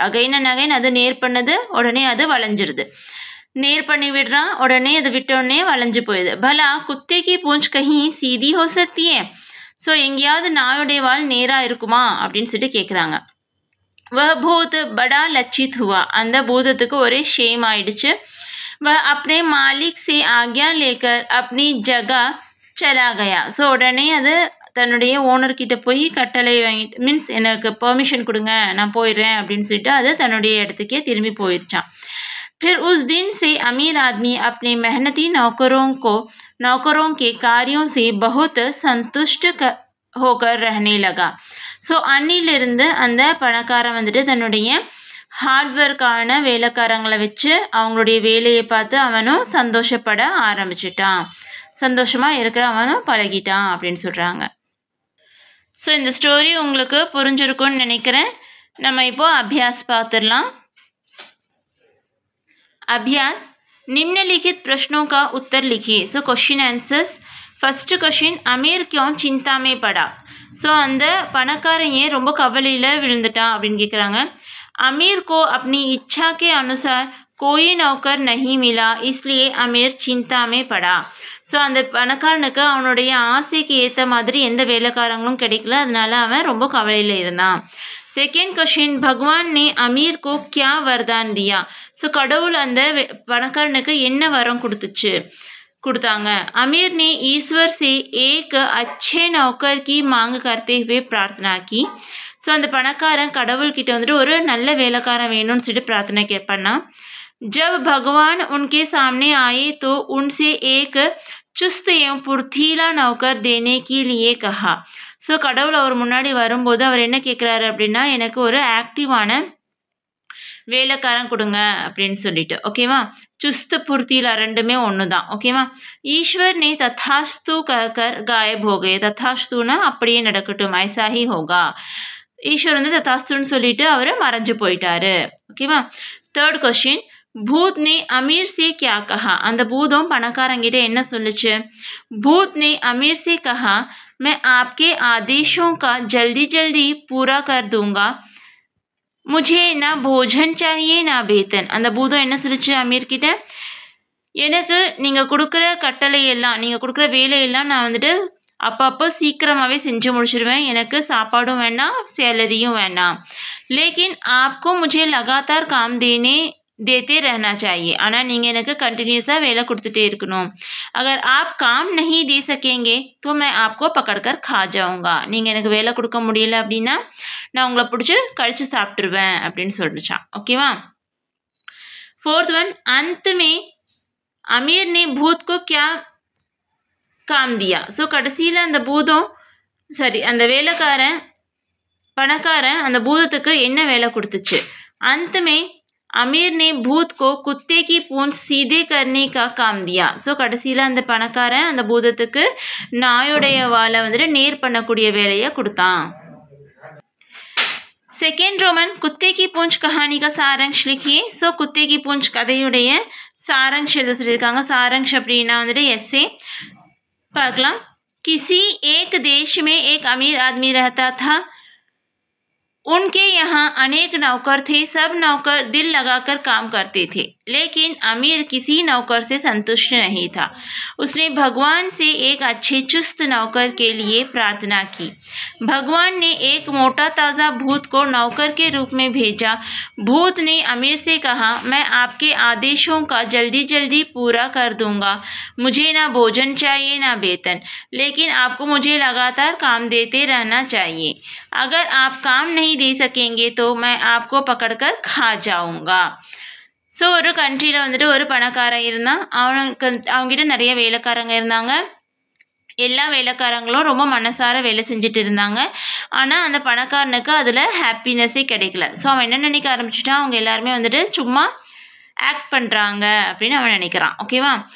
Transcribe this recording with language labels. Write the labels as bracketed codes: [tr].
[ta] Again and again அது நேர் பண்ணது, உடனே அது வளைஞ்சிருது. நேர் பண்ணி விடுறான், உடனே அது விட்டோடனே வளைஞ்சு போயிடுது. [hi] பலா குத்தேக்கி பூஞ்ச் கஹி சீதி ஹோ சக்தியே. [ta] ஸோ எங்கேயாவது நாயுடைய வால் நேராக இருக்குமா அப்படின்னு சொல்லிட்டு கேட்குறாங்க. [hi] வ பூத் படா லச்சித் ஹுவா. [ta] அந்த பூதத்துக்கு ஒரே ஷேம் ஆயிடுச்சு. [hi] वह अपने मालिक से आज्ञा लेकर अपनी जगह चला गया. [ta] ஸோ உடனே அது தன்னுடைய ஓனர்கிட்ட போய் கட்டளை வாங்கிட்டு மீன்ஸ் எனக்கு பெர்மிஷன் கொடுங்க நான் போயிடுறேன் அப்படின்னு சொல்லிட்டு அது தன்னுடைய இடத்துக்கே திரும்பி போயிடுச்சான். [hi] फिर उस दिन से अमीर आदमी अपने मेहनती नौकरों के कार्यों से बहुत संतुष्ट होकर रहने लगा. [ta] ஸோ அன்னிலிருந்து அந்த பணக்காரன் வந்துட்டு தன்னுடைய ஹார்ட்ஒர்க்கான வேலைக்காரங்களை வச்சு அவங்களுடைய வேலையை பார்த்து அவனும் சந்தோஷப்பட ஆரம்பிச்சிட்டான். சந்தோஷமாக இருக்கிற அவனும் பழகிட்டான் அப்படின்னு சொல்கிறாங்க. ஸோ இந்த ஸ்டோரி உங்களுக்கு புரிஞ்சிருக்கும்னு நினைக்கிறேன். நம்ம இப்போது அபியாஸ் பார்த்துடலாம். [hi] अभ्यास निम्नलिखित प्रश्नों का उत्तर लिखिए. [en] So question answers. First question, [hi] अमीर क्यों चिंता में पड़ा? [ta] ஸோ அந்த பணக்காரன் ஏன் ரொம்ப கவலையில் விழுந்துட்டான் அப்படின்னு கேட்குறாங்க. [hi] अमीर को अपनी इच्छा के अनुसार कोई नौकर नहीं मिला, इसलिए अमीर चिंता में पड़ा. [ta] ஸோ அந்த பணக்காரனுக்கு அவனுடைய ஆசைக்கு ஏற்ற மாதிரி எந்த வேலைக்காரங்களும் கிடைக்கல, அதனால அவன் ரொம்ப கவலையில் இருந்தான். [en] second question, [hi] भगवान ने अमीर को क्या वरदान दिया? [ta] ஸோ கடவுள் அந்த பணக்காரனுக்கு என்ன வரம் கொடுத்தாங்க. [hi] अमीर ने ईश्वर से एक अच्छे नौकर की मांग करते हुए प्रार्थना की. [ta] ஸோ அந்த பணக்காரன் கடவுள்கிட்ட வந்துட்டு ஒரு நல்ல வேலைக்காரன் வேணும்னு சொல்லிட்டு பிரார்த்தனை கேட்பான்னா. [hi] जब भगवान उनके सामने आए तो उनसे एक चुस्त एवं फुर्तीला नौकर देने के लिए कहा. [ta] ஸோ கடவுள் அவர் முன்னாடி வரும்போது அவர் என்ன கேட்குறாரு அப்படின்னா, எனக்கு ஒரு ஆக்டிவான வேலைக்காரன் கொடுங்க அப்படின்னு சொல்லிட்டு. ஓகேவா? சுஸ்து புர்த்திலா ரெண்டுமே ஒன்று தான். ஓகேவா? [hi] ஈஸ்வர் நே தத்தாஸ்து கர் காயப் ஹோகே. [ta] தத்தாஸ்துனா அப்படியே நடக்கட்டும், [hi] ஐசாஹி ஹோகா. [ta] ஈஸ்வர் வந்து தத்தாஸ்துன்னு சொல்லிட்டு அவர் மறைஞ்சு போயிட்டாரு. ஓகேவா? [en] third question, [hi] भूत ने अमीर से क्या कहा? [ta] அந்த பூதம் பணக்காரங்கிட்ட என்ன சொல்லுச்சு? [hi] भूत ने अमीर से कहा, मैं आपके आदेशों का जल्दी जल्दी पूरा कर दूंगा, मुझे ना भोजन चाहिए ना वेतन. [ta] அந்த பூதம் என்ன சொல்லுச்சு அமீர் கிட்ட? எனக்கு நீங்கள் கொடுக்குற கட்டளையெல்லாம், நீங்கள் கொடுக்குற வேலையெல்லாம் நான் வந்துட்டு அப்பப்போ சீக்கிரமாகவே செஞ்சு முடிச்சிடுவேன், எனக்கு சாப்பாடும் வேண்டாம் சேலரியும் வேண்டாம். [hi] लेकिन आपको मुझे लगातार काम देते रहना चाहिए. [ta] ஆனால் நீங்கள் எனக்கு கண்டினியூஸாக வேலை கொடுத்துட்டே இருக்கணும். [hi] अगर आप काम नहीं दे सकेंगे तो मैं आपको पकड़कर खा जाऊंगा. [ta] நீங்கள் எனக்கு வேலை கொடுக்க முடியல அப்படின்னா நான் உங்களை பிடிச்சி கழிச்சு சாப்பிட்ருவேன் அப்படின்னு சொல்லிச்சான். ஓகேவா? [en] fourth one, [hi] अंत में अमीर ने भूत को क्या काम दिया? [ta] ஸோ கடைசியில் அந்த பூதம் அந்த பணக்காரன் அந்த பூதத்துக்கு என்ன வேலை கொடுத்துச்சு? [hi] अंत में अमीर ने भूत को कुत्ते की पूंछ सीधे करने का काम दिया. [ta] ஸோ கடைசியில் அந்த பணக்காரன் அந்த பூதத்துக்கு நாயுடைய வாழை வந்துட்டு நேர் பண்ணக்கூடிய வேலையை கொடுத்தான். [en] second Roman, [hi] குத்தே கி பூஞ்ச் கஹானி கா சாரங்ஷ் லிக்கியே. [ta] ஸோ குத்தே கி பூஞ்ச் கதையுடைய சாரங்ஷ் எழுத சொல்லியிருக்காங்க. சாரங்ஷ் அப்படின்னா வந்துட்டு எஸ்ஸே பார்க்கலாம். [hi] किसी एक देश में एक अमीर आदमी रहता था. उनके यहाँ अनेक नौकर थे. सब नौकर दिल लगाकर काम करते थे, लेकिन अमीर किसी नौकर से संतुष्ट नहीं था. उसने भगवान से एक अच्छे चुस्त नौकर के लिए प्रार्थना की. भगवान ने एक मोटा ताज़ा भूत को नौकर के रूप में भेजा. भूत ने अमीर से कहा, मैं आपके आदेशों का जल्दी जल्दी पूरा कर दूंगा, मुझे ना भोजन चाहिए ना वेतन, लेकिन आपको मुझे लगातार काम देते रहना चाहिए. अगर आप काम नहीं दे सकेंगे तो मैं आपको पकड़कर खा जाऊंगा. [ta] ஸோ ஒரு கண்ட்ரியில் வந்துட்டு ஒரு பணக்காரன் இருந்தான். அவங்ககிட்ட நிறைய வேலைக்காரங்க இருந்தாங்க. எல்லா வேலைக்காரங்களும் ரொம்ப மனசார வேலை செஞ்சுட்டு இருந்தாங்க. ஆனால் அந்த பணக்காரனுக்கு அதில் ஹாப்பினஸ்ஸே கிடைக்கல. ஸோ அவன் என்ன நினைக்க ஆரம்பிச்சிட்டான், அவங்க எல்லாருமே வந்துட்டு சும்மா ஆக்ட் பண்ணுறாங்க அப்படின்னு அவன் நினைக்கிறான். ஓகேவா?